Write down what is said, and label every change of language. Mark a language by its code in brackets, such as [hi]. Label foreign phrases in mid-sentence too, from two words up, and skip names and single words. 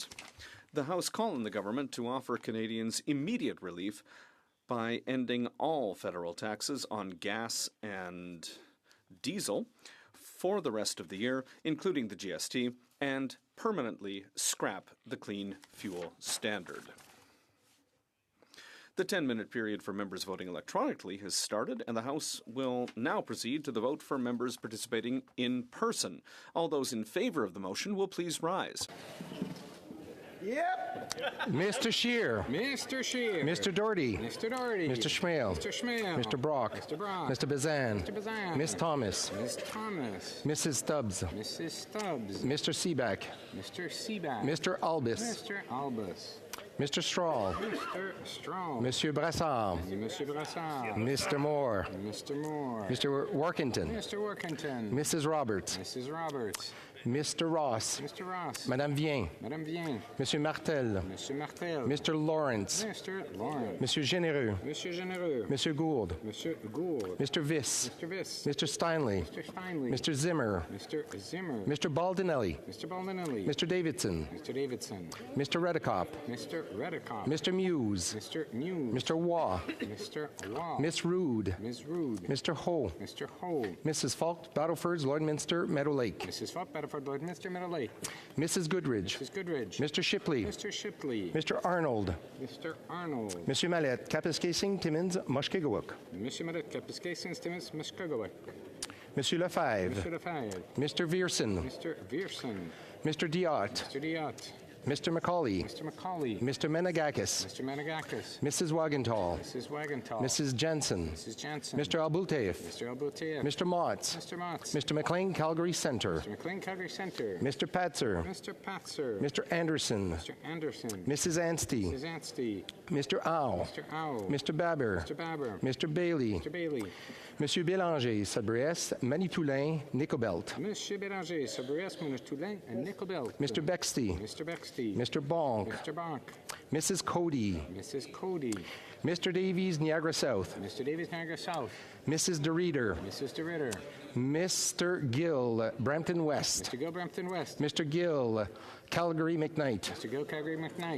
[en] The House called on the government to offer Canadians immediate relief by ending all federal taxes on gas and diesel for the rest of the year, including the GST, and permanently scrap the clean fuel standard. The 10-minute period for members voting electronically has started, and the House will now proceed to the vote for members participating in person. All those in favor of the motion will please rise. Yep. Mr. Scheer. Mr. Scheer. Mr. Doherty. Mr. Doherty. Mr. Schmale. Mr. Schmale. Mr. Brock. Mr. Brock. Mr. Bazan. Mr. Bazan. Miss Thomas. Miss Thomas. Mrs. Stubbs. Mrs. Stubbs. Mr. Seaback. Mr. Seaback. Mr. Albus. Mr. Albus. Mr. Strahl. Mr. Strahl. Monsieur Brassard. Monsieur Brassard. Mr. Moore. Mr. Moore. Mr. Workington. Mr. Workington. Mrs. Roberts. Mrs. Roberts. Mr. Ross. Mr. Ross. Madame Vien. Madame Vien. Monsieur Martel. Monsieur Martel. Mr. Lawrence. Mr. Lawrence. Monsieur Généreux. Monsieur Généreux. Monsieur Gould. Monsieur Gould. Mr. Viss. Mr. Viss. Mr. Steinley. Mr. Steinley. Mr. Zimmer. Mr. Zimmer. Mr. Baldinelli. Mr. Baldinelli. Mr. Davidson. Mr. Davidson. Mr. Redekop. Mr. Redekop. Mr. Muse. Mr. Muse. Mr. Waugh. Mr. Waugh. Miss Rood. Ms. Rood. Mr. Ho. Mr. Ho. Mrs. Falk, Battlefords, Lloydminster, Meadow Lake. Mrs. Falk, Battleford, Lloydminster, Meadow Lake. Mrs. Goodridge. Mrs. Goodridge. Mr. Shipley. Mr. Shipley. Mr. Arnold. Mr. Arnold. Monsieur Mallette, Kapuskasing, Timmins, Mushkegowuk. Monsieur Mallette, Kapuskasing, Timmins, Mushkegowuk. Monsieur Lefebvre. Monsieur Lefebvre. Mr. Vierson. Mr. Vierson. Mr. Diot. Mr. Diot. Mr. Macaulay. Mr. Macaulay. Mr. Menegakis. Mr. Menegakis. Mrs. Wagenthal. Mrs. Wagenthal. Mrs. Jensen. Mrs. Jensen. Mr. Albulteif. Mr. Albulteif. Mr. Motts. Mr. Motts. Mr. McLean, Calgary Centre. Mr. McLean, Calgary Centre. Mr. Patzer. Mr. Patzer. Mr. Anderson. Mr. Anderson. Mrs. Anstey. Mrs. Anstey. Mr. Ow. Mr. Ow. Mr. Babber. Mr. Babber. Mr. Bailey. Mr. Bailey. Monsieur Bélanger, Sudbury-Est, Manitoulin, Nicobelt. Monsieur Bélanger, Sudbury-Est, Manitoulin, and Nicobelt. Mr. Bexty. Mr. Bexty. Mr. Bonk. Mr. Bonk. Mrs. Cody. Mrs. Cody. Mr. Davies, Niagara South. Mr. Davies, Niagara South. Mrs. DeReader. Mrs. DeRitter. Mr. Gill, Brampton West. Mr. Gill, Brampton West. Mr. Gill, Calgary McKnight. Mr. Gill, Calgary McKnight.